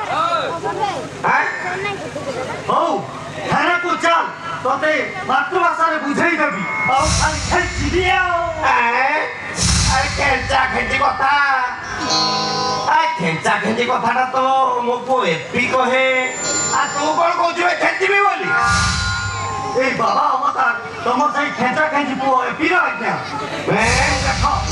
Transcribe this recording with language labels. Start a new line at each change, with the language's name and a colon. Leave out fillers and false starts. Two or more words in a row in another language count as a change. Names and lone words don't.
Odia: ହଉ ଥାନାକୁ ଚାଲ ତତେ ମାତୃଭାଷାରେ ବୁଝେଇ ଦେବି ଆଉ ଖାଲି ଖେଚିବି ଆଉ ଖେଞ୍ଚା ଖେଞ୍ଚି କଥା ଖେଞ୍ଚା ଖେଞ୍ଚି କଥାଟା ତ ମୋ ପୁଅ ଏପି କହେ ଆଉ ତୁ କଣ କହୁଛୁ ଖେଞ୍ଚିବି ବୋଲି ଏଇ ବାବା ଅବତାର ତୁମର ସେଇ ଖେଞ୍ଚା ଖେଞ୍ଚି ପୁଅ ଏପିର ଆଜ୍ଞା ଦେଖ